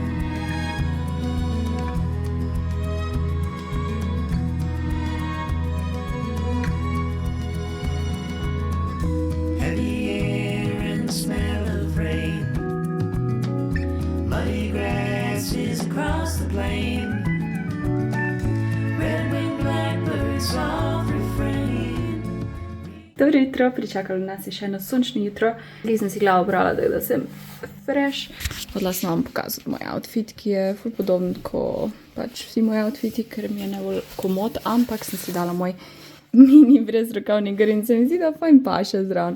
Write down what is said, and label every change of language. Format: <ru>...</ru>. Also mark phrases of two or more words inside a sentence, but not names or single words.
<en>Heavy air and the smell of rain, muddy grasses across the plain, red-winged blackbird soft refrain.</en> <sl>Dobro jutro, pričakalo nas je še eno sončno jutro. Zdaj sem si glavo brala, da sem fresh. Hodila sem vam pokazati moj outfit, ki je ful podoben kot pač vsi moji outfiti, ker mi je najbolj komod, ampak sem si dala moj mini brezrokavni gor in se mi zdi, da fajn paše zraven.</sl>